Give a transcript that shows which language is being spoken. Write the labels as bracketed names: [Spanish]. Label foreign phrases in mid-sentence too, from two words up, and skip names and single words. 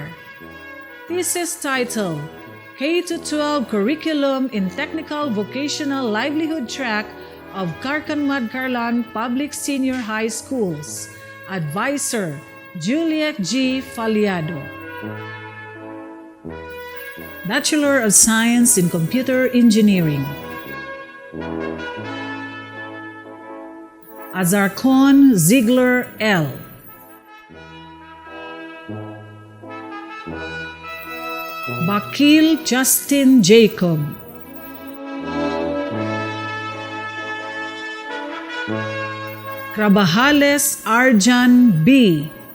[English] Thesis title, K-12 Curriculum in Technical Vocational Livelihood Track of Carcan-Carlan Public Senior High Schools. Advisor, Juliet G. Faliado. Bachelor of Science in Computer Engineering. Azarcon Ziegler L. Bakil Justin Jacob. Krabahales Arjan B.